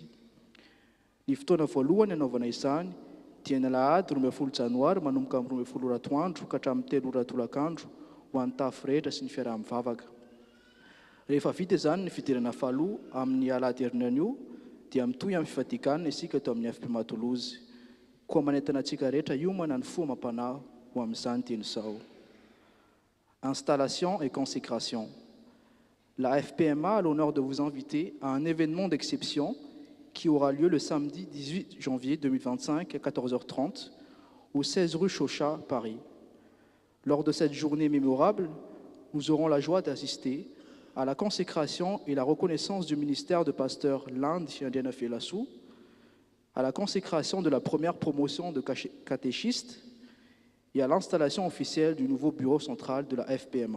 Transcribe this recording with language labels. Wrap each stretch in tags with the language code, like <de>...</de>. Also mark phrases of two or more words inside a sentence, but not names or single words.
<mg>Ny fotoana voalohany anaovana izany dia ny Alahady 12 Janoary manomboka amin'ny 12 ratoandro ka hatramin'ny 3 ratolakandro ho an'ny tafo rehetra sy ny fiarah-mivavaka. Rehefa vita izany ny fidirana faloha amin'ny Alahady herinan'io, dia mitohy amin'ny fifatikana isika eto amin'ny afipimatolozy. Koa manentana antsika rehetra hiomana ny fo amam-panahy ho amin'izany teny izao.</mg> <fr>Installation et consécration. La FPMA a l'honneur de vous inviter à un événement d'exception qui aura lieu le samedi 18 janvier 2025 à 14h30 au 16 rue Chauchat, Paris. Lors de cette journée mémorable, nous aurons la joie d'assister à la consécration et la reconnaissance du ministère de pasteur l'Inde Indiana Felassou, à la consécration de la première promotion de catéchistes et à l'installation officielle du nouveau bureau central de la FPMA.</fr>